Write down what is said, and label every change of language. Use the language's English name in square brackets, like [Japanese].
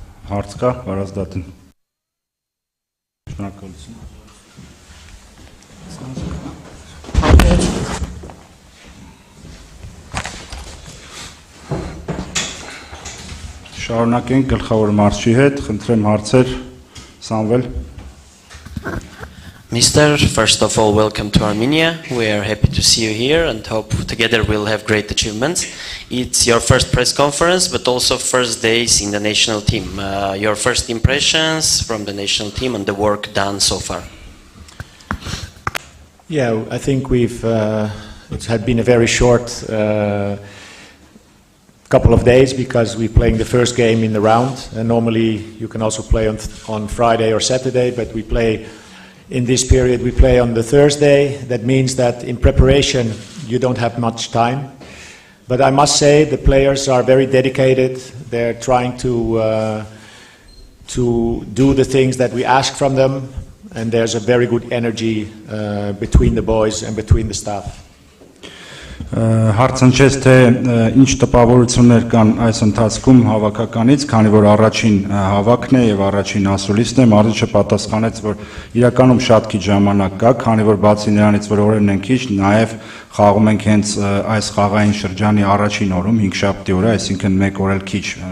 [Armenian] Հարց կա, Վարազդատին։ Շնորհակալություն։ Շարունակենք գլխավոր մարզչի հետ, խնդրեմ հարցեր, Սամվել։ [English] Mr. First of all, welcome to Armenia. We are happy to see you here and hope together we'll have great achievements. It's your first press conference, but also first days in the national team. Your first impressions from the national team and the work done so far. Yeah, I think it had been a very short couple of days because we're playing the first game in the round. And normally you can also play on Friday or Saturday, but we play in this period, we play on the Thursday. That means that in preparation you don't have much time. But I must say the players are very dedicated. They're trying to do the things that we ask from them. And there's a very good energy between the boys and between the staff. [Armenian] Հարցնչեց թե ինչ տպավորություններ կան այս ընթացքում հավաքականից, քանի որ առաջին հավաքն է եւ առաջին ասուլիսն է, մարզիչը պատասխանեց, որ իրականում շատ քիչ ժամանակ կա, քանի որ բացի նրանից, որ օրերն են քիչ, նաեւ խաղում ենք հենց այս խաղային շրջանի առաջին օրում 5 շաբթի օրը, այսինքն 1 օր էլ քիչ